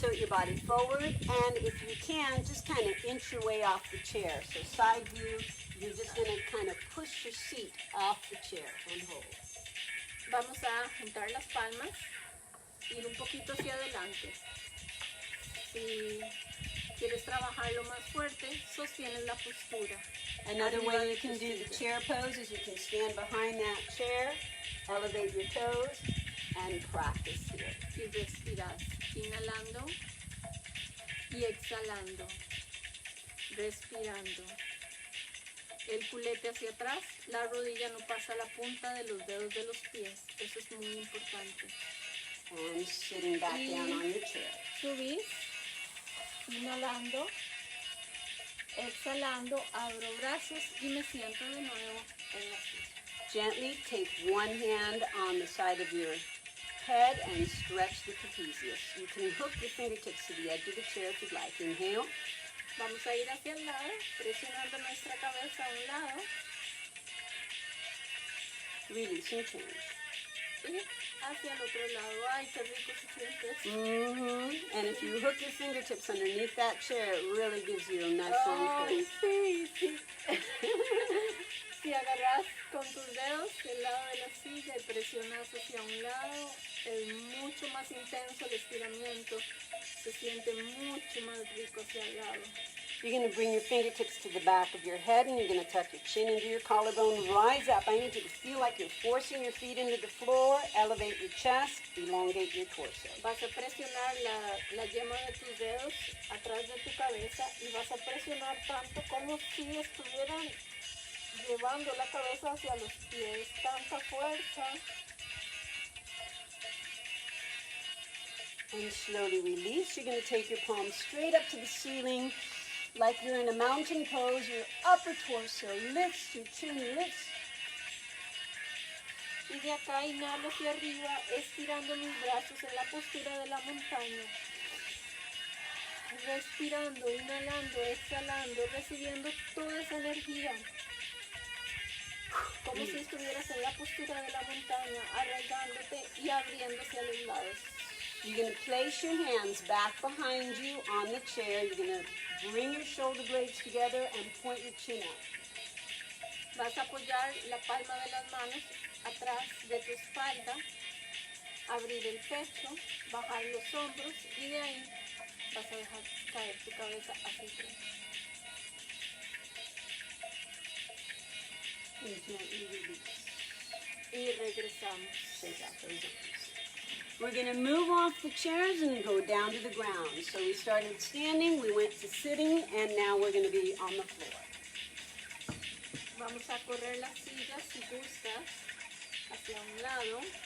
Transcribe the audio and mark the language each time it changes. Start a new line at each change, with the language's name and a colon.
English: Tilt your body forward, and if you can, just kind of inch your way off the chair. So side view, you're just going to kind of push your seat off the chair and hold.
Spanish: vamos a juntar las palmas, ir un poquito hacia adelante. Si quieres trabajarlo más fuerte, sostienes la postura.
English: Another
Spanish: Arriba
English: way
Spanish: de
English: you
Spanish: tu
English: can do the
Spanish: silla.
English: chair pose is you can stand behind that chair, elevate your toes, and practice here.
Spanish: Y respiras, inhalando y exhalando, respirando. El culete hacia atrás, la rodilla no pasa la punta de los dedos de los pies. Eso es muy importante.
English: And sitting back down on your chair.
Spanish: Subís, inhalando, exhalando, abro brazos y me siento de nuevo en la silla.
English: Gently take one hand on the side of your head and stretch the trapezius. You can hook your fingertips to the edge of the chair if you'd like. Inhale.
Spanish: Vamos a ir hacia el lado, presionando nuestra cabeza a un lado
English: Release and change.
Spanish: y hacia el otro lado. Ay, qué rico se siente.
English: And if you hook your fingertips underneath that chair, it really gives you a nice long
Spanish: Ay,
English: twist.
Spanish: sí, sí. Si agarras con tus dedos el lado de la silla y presionas hacia un lado, es mucho más intenso el estiramiento. Se siente mucho más rico hacia el lado.
English: You're going to bring your fingertips to the back of your head, and you're going to tuck your chin into your collarbone. Rise up. I need you to feel like you're forcing your feet into the floor. Elevate your chest. Elongate your torso.
Spanish: Vas a presionar la yema de tus dedos atrás de tu cabeza y vas a presionar tanto como si estuvieran llevando la cabeza hacia los pies. Tanta fuerza.
English: And slowly release. You're going to take your palms straight up to the ceiling like you're in a mountain pose. Your upper torso lifts, your chin lifts.
Spanish: Y de acá inhalo hacia arriba, estirando mis brazos en la postura de la montaña. Respirando, inhalando, exhalando, recibiendo toda esa energía. Como si estuvieras en la postura de la montaña, arraigándote y abriendo hacia los lados.
English: You're going to place your hands back behind you on the chair. You're going to bring your shoulder blades together and point your chin out.
Spanish: Vas a apoyar la palma de las manos atrás de tu espalda, abrir el pecho, bajar los hombros y de ahí vas a dejar caer tu cabeza hacia atrás.
English: And gently release.
Spanish: Y regresamos.
English: Shake out those arms. We're going to move off the chairs and go down to the ground. So we started standing, we went to sitting, and now we're going to be on the floor.
Spanish: Vamos a correr las sillas si gustas hacia un lado.